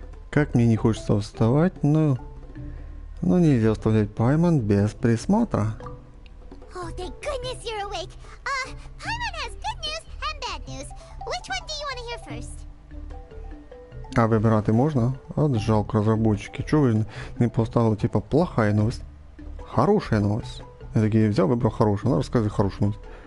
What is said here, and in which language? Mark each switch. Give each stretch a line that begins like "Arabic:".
Russian: Как мне не хочется вставать, но нельзя оставлять Пайман без присмотра.
English: Oh, thank goodness you're awake. Paimon has good news and bad news. Which one do you want to hear first?
Ukrainian: А вибирати можна? От жалко розробники. Чого ви не поставили, типа,
Russian: плохая новость? Хорошая новость.
Ukrainian: Я такий взяв, вибрав хорошу, вона розказує хорошу новость.